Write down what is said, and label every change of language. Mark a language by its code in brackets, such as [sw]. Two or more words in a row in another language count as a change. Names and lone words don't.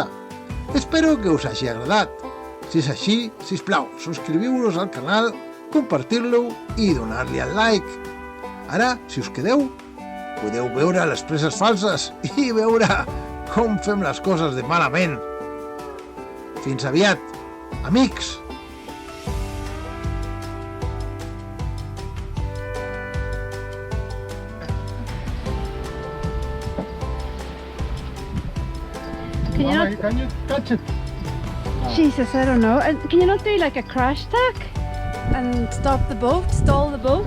[ca] Espero que us hagi agradat. Si és així, sisplau, subscriviu-vos al canal, compartir-lo i donar-li al like. Ara, si us quedeu, podeu veure les preses falses i veure com fem les coses de malament. Fins aviat, amics! [en] Can you catch it? Jesus, I don't know. And can you not do like a crash tack and stop the boat, stall the boat?